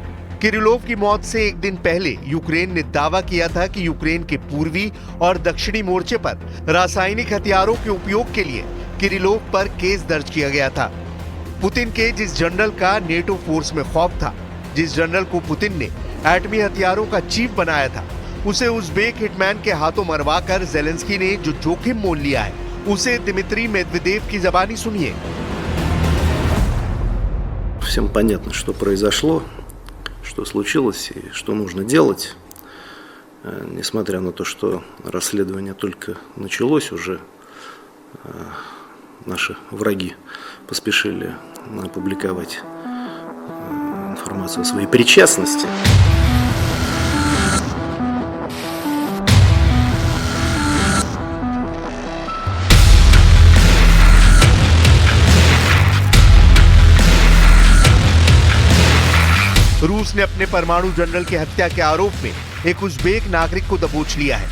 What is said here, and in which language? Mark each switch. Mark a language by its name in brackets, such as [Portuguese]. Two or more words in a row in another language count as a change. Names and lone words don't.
[Hindi] किरिलोव की मौत से एक दिन पहले यूक्रेन ने दावा किया था कि यूक्रेन के पूर्वी और दक्षिणी मोर्चे पर रासायनिक हथियारों के उपयोग के लिए किरिलोव पर केस दर्ज किया गया था। पुतिन के जिस जनरल का नेटो फोर्स में खौफ था, जिस जनरल को पुतिन ने एटमी हथियारों का चीफ बनाया था, उसे उज़्बेक हिटमैन के हाथों मरवाकर ज़ेलेंस्की ने जो जोखिम मोल लिया है, उसे दिमित्री मेदवेदेव की ज़बानी सुनिए। [Russian] Всем понятно, что произошло, что случилось и что нужно делать. Несмотря на то, что расследование только началось, уже наши враги поспешили опубликовать информацию о своей причастности. [Hindi] रूस ने अपने परमाणु जनरल की हत्या के आरोप में एक उज़्बेक नागरिक को दबोच लिया है।